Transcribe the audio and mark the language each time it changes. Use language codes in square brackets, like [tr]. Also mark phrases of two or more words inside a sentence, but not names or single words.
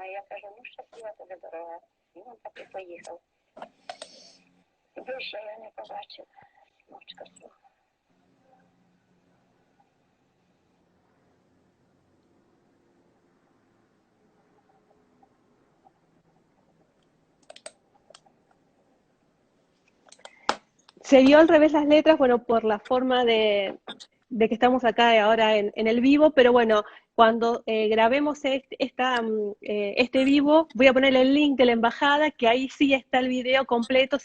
[uk] Я кажу, ну, щаслива тобі дорога. І він так і поїхав. Більше я не побачив. Мовчка слухала. [es] Se vio al revés las letras, bueno, por la forma de que estamos acá ahora en el vivo, pero bueno, cuando grabemos este vivo, voy a poner el link de la embajada, que ahí sí está el video completo sin ningún